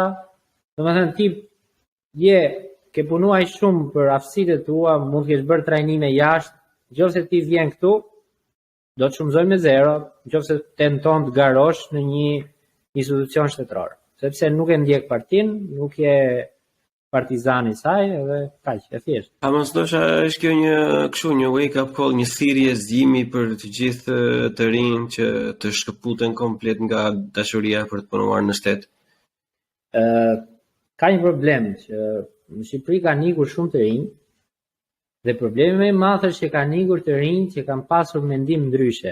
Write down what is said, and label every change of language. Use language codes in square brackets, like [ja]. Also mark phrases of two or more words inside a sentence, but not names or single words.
[sq] Domethënë ti ke punuar shumë për aftësitë tua, mund të kesh bërë trajnime jashtë, nëse ti vjen këtu, do të shumëzojnë me zero, nëse tenton të garosh në një institucion shtetëror, sepse nuk e ndjek partin, nuk e partizani i saj, edhe kaq, e thjesht. A mos ndoshta është kjo një [en] wake up call, [sq] një thirrje zgjimi për të gjithë të rinj që të shkëputen komplet nga dashuria për të punuar në shtet? Ka një problem që në Shqipëri ka nikur shumë të rinj, dhe problemi më i madh është që ka nikur të rinj që kanë pasur mendim ndryshe.